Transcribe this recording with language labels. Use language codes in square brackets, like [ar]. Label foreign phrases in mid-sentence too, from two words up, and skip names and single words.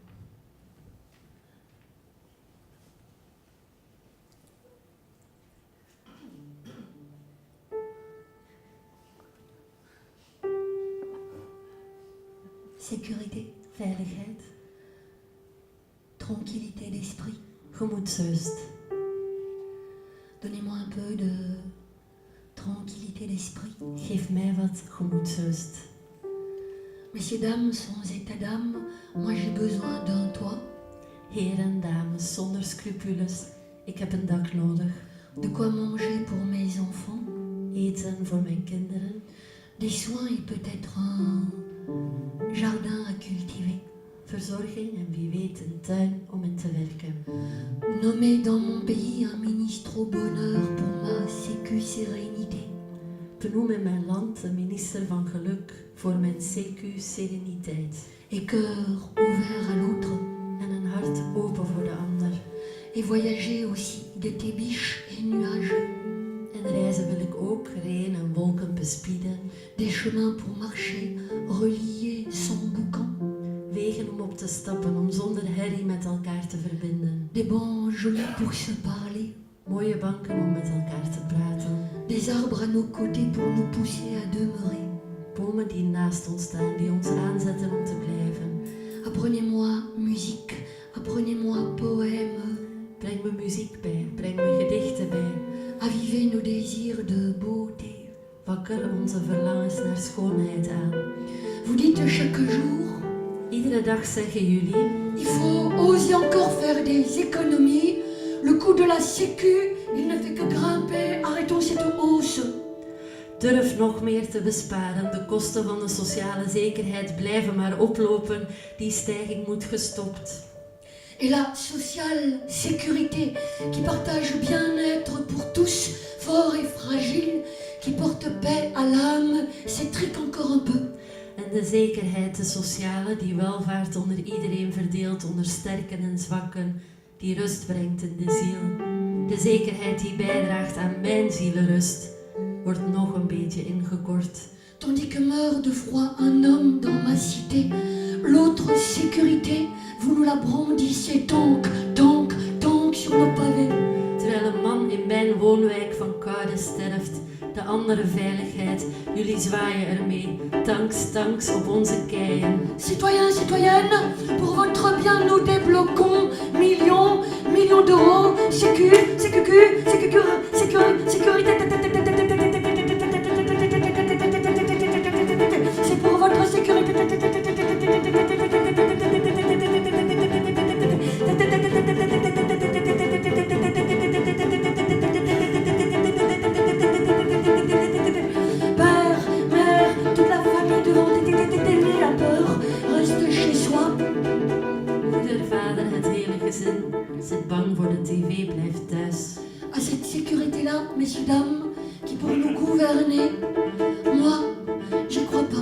[fr] Sécurité, [nl] Veiligheid, [fr] tranquillité d'esprit. [nl] gemoedsrust. [fr] Donnez-moi un peu de tranquillité d'esprit. [nl] Geef mij wat gemoedsrust. [fr] Messieurs, dames, sans état d'âme, moi j'ai besoin d'un toit, [nl] Heren, dames, zonder scrupules. Ik heb een dak nodig. [fr] de quoi manger pour mes enfants, [nl] Eten voor mijn kinderen. [fr] des soins et peut-être un jardin à cultiver. [nl] Verzorging en wie weet een tuin om in te werken. [fr] Nommer dans mon pays un ministre au bonheur pour ma sécu-sérénité. [nl] Benoem in mijn land een minister van geluk voor mijn CQ-sereniteit. [fr] Et cœur ouvert à l'autre. [nl] En een hart open voor de ander. [fr] Et voyager aussi de tes biches et nuages. [nl] En reizen wil ik ook, regen en wolken bespieden. [fr] Des chemins pour marcher, reliés sans boucan. [nl] Wegen om op te stappen, om zonder herrie met elkaar te verbinden. [fr] Des bancs jolis pour se parler. [nl] Mooie banken om met elkaar te praten. [fr] Des arbres à nos côtés pour nous pousser à demeurer. [nl] Bomen die naast ons staan, die ons aanzetten om te blijven. [fr] Apprenez-moi musique, apprenez-moi poème. [nl] Breng me muziek bij, breng me gedichten bij. [fr] Avivez nos désirs de beauté. [nl] Wakker onze verlangens naar schoonheid aan. [fr] Vous dites chaque jour, [nl] Iedere dag zeggen jullie, [fr] il faut oser encore faire des économies. Le coût de la sécu, il ne fait que grimper. Arrêtons cette hausse. [nl] durf nog meer te besparen. De kosten van de sociale zekerheid blijven maar oplopen. Die stijging moet gestopt. [fr] Et la sociale sécurité qui partage bien-être pour tous, fort et fragile, qui porte paix à l'âme, s'étrique encore un peu. [nl] En de zekerheid, de sociale, die welvaart onder iedereen verdeelt, onder sterken en zwakken, die rust brengt in de ziel. De zekerheid die bijdraagt aan mijn zielenrust, wordt nog een beetje ingekort. [fr] Tandis que meurt de froid un homme dans ma cité, l'autre sécurité, vous nous la brandissez tank, tank, tank sur nos pavés. [nl] Terwijl een man in mijn woonwijk van koude sterft, de andere veiligheid, jullie zwaaien ermee, tanks, tanks op onze keien. [fr] Citoyens, citoyennes, pour votre bien nous débloquons millions, millions d'euros, sécu, sécu, sécu, sécurité, c'est pour votre sécurité. Père, mère, toute la famille devant la peur reste chez soi. [nl] Moeder, vader, het hele gezin zit bang voor de tv, blijft thuis. [fr] À cette sécurité-là, messieurs, dames, qui pour nous gouverner, moi, je crois pas.